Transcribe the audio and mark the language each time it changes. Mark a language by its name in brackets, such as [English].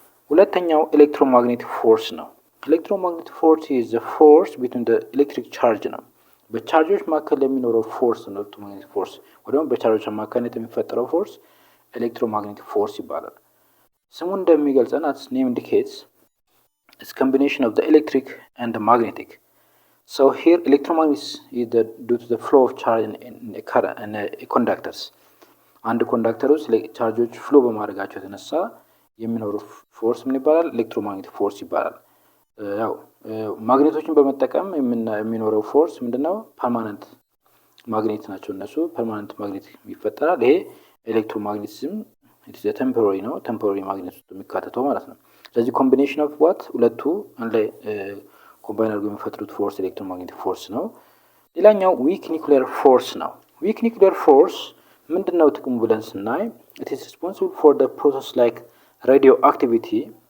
[Amharic] ሁለተኛው ኤሌክትሮማግኔቲክ ፎርስ ነው። ኤሌክትሮማግኔቲክ ፎርስ [English] is the force between the electric charge [Amharic] ነው። በቻርጆች መካከል የሚኖረው ፎርስ ነው ኤሌክትሮማግኔቲክ ፎርስ ወይ ደግሞ በቻርጆች አማካኝነት የሚፈጠረው ፎርስ ኤሌክትሮማግኔቲክ ፎርስ ይባላል። ስሙ እንደሚገልጸን [English] as name indicates is combination of the electric and the magnetic So here electromagnetism is due to the flow of charge in a conductors. [Amharic] አንድ ኮንዳክተር ውስጥ ቻርጆች ፍሎ በማድረጋቸው የተነሳ የሚኖር ፎርስ ምን ይባላል? ኤሌክትሮማግኔቲክ ፎርስ ይባላል። ያው ማግኔቶችን በመጠቀም የሚኖረው ፎርስ ምንድነው? ፐርማነንት ማግኔት ናቸው እነሱ። ፐርማነንት ማግኔት ይፈጠራል። ይሄ ኤሌክትሮማግኔቲዝም [English] ኢትስ ቴምፖራሪ [Amharic] ነው። ቴምፖራሪ ማግኔት ውስጥ የሚካተተው ማለት ነው። ስለዚህ [English] ኮምቢኔሽን ኦፍ ዋት [Amharic] ሁለቱ አንድ ላይ ኮምባይን አድርገው የሚፈጥሩት ፎርስ ኤሌክትሮማግኔቲክ ፎርስ ነው። ሌላኛው ዊክ ኒውክሊየር ፎርስ ነው። ዊክ ኒውክሊየር ፎርስ ምንድነው ጥቅሙ ብለን ስናይ [English] it is responsible for the process like radioactivity